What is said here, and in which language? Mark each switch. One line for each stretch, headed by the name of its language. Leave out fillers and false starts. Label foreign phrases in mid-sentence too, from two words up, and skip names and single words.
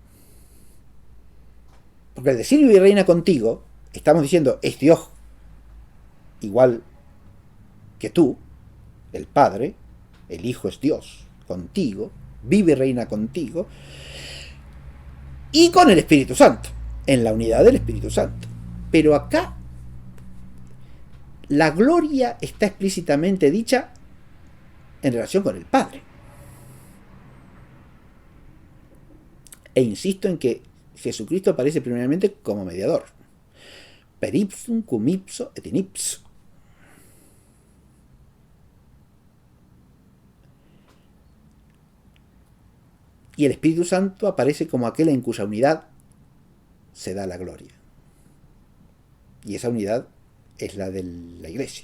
Spanish: Porque al decir vive y reina contigo, estamos diciendo es Dios igual que tú, el Padre, el Hijo es Dios contigo, vive y reina contigo, y con el Espíritu Santo, en la unidad del Espíritu Santo. Pero acá la gloria está explícitamente dicha en relación con el Padre. E insisto en que Jesucristo aparece primeramente como mediador.
Latin: Per ipsum cum ipso et in ipso.
Spanish: Y el Espíritu Santo aparece como aquel en cuya unidad se da la gloria. Y esa unidad es la de la Iglesia.